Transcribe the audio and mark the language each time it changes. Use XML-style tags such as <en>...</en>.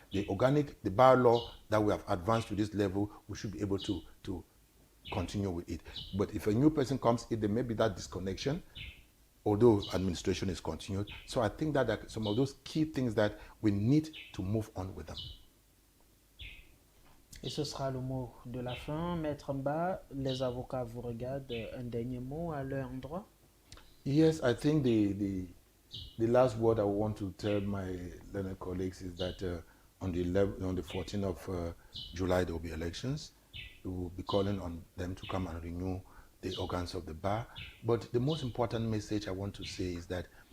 <en>The bylaw that we have advanced to this level, we should be able to continue with it. But if a new person comes in, there may be that disconnection, although administration is continued. So I think that some of those key things that we need to move on with them.</en> <fr>Et ce sera le mot de la fin. Maître Mba, les avocats vous regardent. Un dernier mot à leur endroit?</fr> <en>Yes, I think the last word I want to tell my learned colleagues is that on the 14th of July there will be elections. We will be calling on them to come and renew the organs of the bar. But the most important message I want to say is that</en>